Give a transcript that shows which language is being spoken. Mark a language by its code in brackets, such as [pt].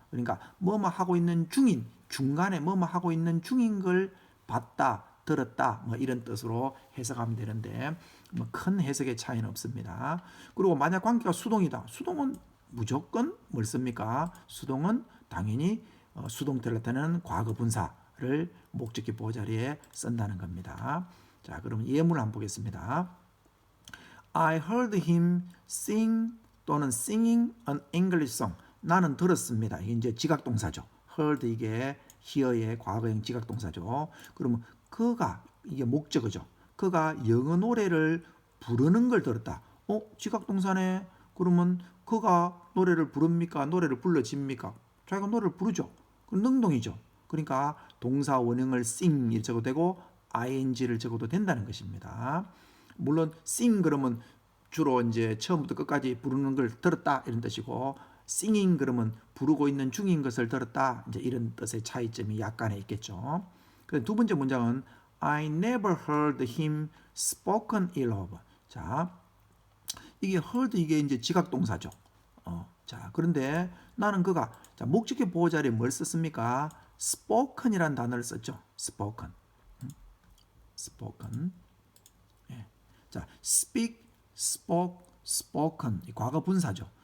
[ko] 그러니까 뭐뭐 하고 있는 중인, 중간에 뭐뭐 하고 있는 중인 걸 봤다, 들었다 뭐 이런 뜻으로 해석하면 되는데 뭐 큰 해석의 차이는 없습니다. 그리고 만약 관계가 수동이다. 수동은 무조건 뭘 씁니까? 수동은 당연히 수동태를 나타내는 과거 분사를 목적격 보호 자리에 쓴다는 겁니다. 자, 그럼 예문을 한번 보겠습니다. [en] I heard him sing [ko] 또는 [en] singing an English song. [ko] 나는 들었습니다. 이게 이제 지각동사죠. heard 이게 hear의 과거형 지각동사죠. 그러면 그가 이게 목적어죠. 그가 영어 노래를 부르는 걸 들었다. 지각동사네. 그러면 그가 노래를 부릅니까? 노래를 불러집니까? 자기가 노래를 부르죠. 그럼 능동이죠. 그러니까 동사 원형을 sing 적어도 되고 ing를 적어도 된다는 것입니다. 물론 sing 그러면 주로 이제 처음부터 끝까지 부르는 걸 들었다 이런 뜻이고 singing 그러면 부르고 있는 중인 것을 들었다 이제 이런 뜻의 차이점이 약간의 있겠죠. 그래서 두 번째 문장은 [en] I never heard him spoken ill of. [ko] 자, 이게 heard 이게 이제 지각동사죠. 자, 그런데 나는 그가 자, 목적격 보호 자리에 뭘 썼습니까? spoken이라는 단어를 썼죠. [en] spoken. [ko] 예. 자, speak, spoke, spoken 과거 분사죠.